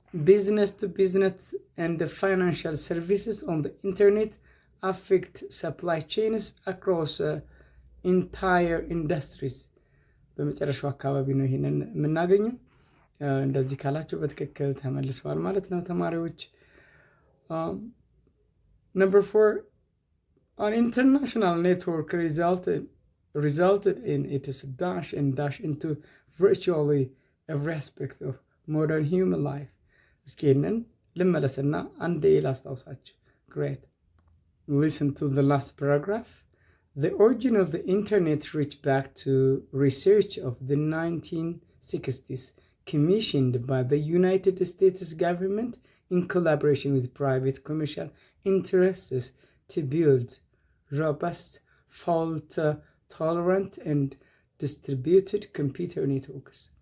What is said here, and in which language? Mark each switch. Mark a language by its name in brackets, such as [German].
[English] business to business and financial services on the internet affect supply chains across entire industries [Amharic] በመጨረሻው አካባቢ ነው ይሄንን የምናገኘው። እንደዚህ ካላችሁ በትክክል ተመልሷል ማለት ነው ተማሪዎች። [English] Number 4, an international network resulted in its dash and dash into virtually every aspect of modern human life. [Amharic] እስኪንን ልመለስና አንዴ ላስታውሳችሁ። [English] Great. Listen to the last paragraph. The origin of the internet reached back to research of the 1960s, commissioned by the United States government in collaboration with private commercial interests to build robust, fault-tolerant, and distributed computer networks.